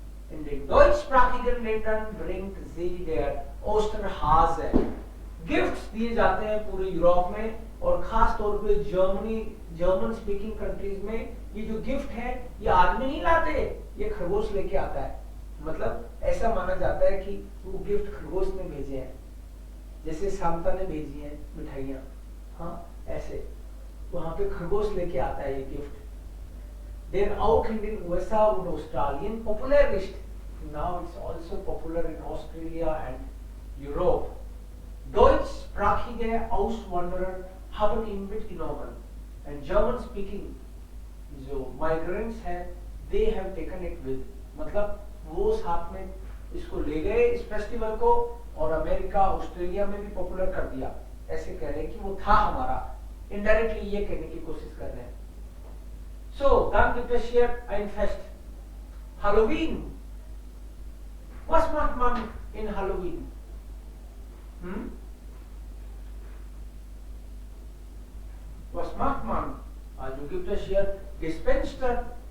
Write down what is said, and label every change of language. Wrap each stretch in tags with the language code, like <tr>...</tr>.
<de>In den deutschsprachigen Ländern bringt sie der Osterhase.</de> <hi>Gifts दिए जाते हैं पूरे यूरोप में और खास तौर पे जर्मन स्पीकिंग कंट्रीज में ये जो गिफ्ट है ये आदमी नहीं लाते, ये खरगोश लेके आता है। मतलब ऐसा माना जाता है कि वो गिफ्ट खरगोश ने भेजे हैं, जैसे सांता ने भेजी हैं मिठाइयाँ, हाँ ऐसे वहां पे खरगोश लेके आता है ये gift.</hi> <en>Then out in the USA and Australian popular list. Now it's also popular in Australia and Europe.</en> <de>Deutschsprachige Auswanderer haben ihn mitgenommen</de> <en>and German speaking</en> <hi>जो migrants हैं</hi> <en>they have taken it with,</en> <hi>मतलब वो साथ में इसको ले गए इस फेस्टिवल को और अमेरिका ऑस्ट्रेलिया में भी पॉपुलर कर दिया। ऐसे कह रहे हैं कि वो था हमारा, इनडायरेक्टली ये कहने की कोशिश कर रहे हैं।</hi> <de>So, dann gibt es hier ein Fest. Halloween. Was macht man in Halloween? Was macht man? Also gibt es hier Gespenster.</de>